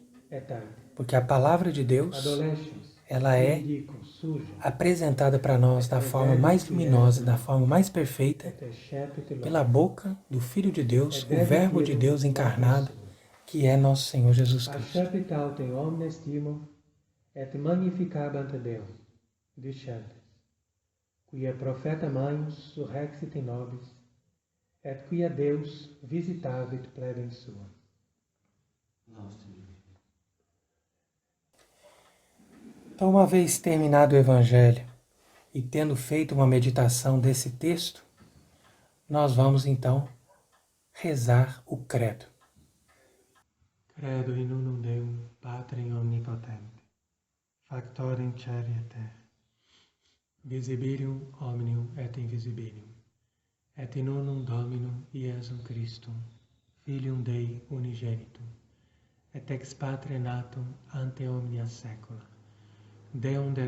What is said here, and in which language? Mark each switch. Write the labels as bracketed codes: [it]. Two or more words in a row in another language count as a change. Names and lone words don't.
[pt] Porque a palavra de Deus, ela é apresentada para nós da forma mais luminosa, da forma mais perfeita, pela boca do Filho de Deus, o Verbo de Deus encarnado, que é nosso Senhor Jesus Cristo. [la] Quia profeta maius surrexit in nobis, et quia Deus visitavit plebem suam. [pt] Então, uma vez terminado o Evangelho e tendo feito uma meditação desse texto, nós vamos então rezar o credo. [la] Credo in unum Deum, Patrem omnipotente, factorem caeli et terrae, visibilium omnium et invisibilium, et in unum Dominum Iesum Christum, Filium Dei unigenitum, et ex Patre natum ante omnia saecula, Deum de